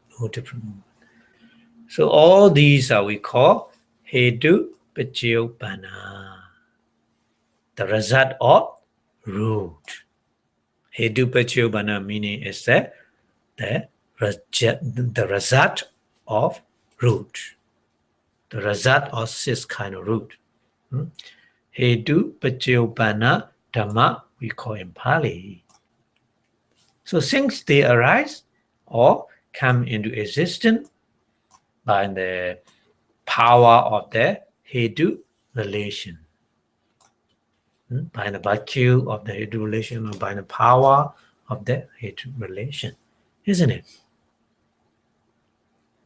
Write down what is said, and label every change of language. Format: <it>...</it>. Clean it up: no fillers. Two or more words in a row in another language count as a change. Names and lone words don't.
<en>So all these are we call</en> <pi>hetu pachyopanna,</pi> <en>the result of root.</en> <pi>Hetu pachyopanna</pi> <en>meaning is the result of root. The result of six kind of root.</en> <pi>Hetu pachyopanna dhamma</pi> <en>we call in Pali. So since they arise or come into existence by the power of the hetu relation, by the virtue of the hetu relation or by the power of the hetu relation, isn't it?</en>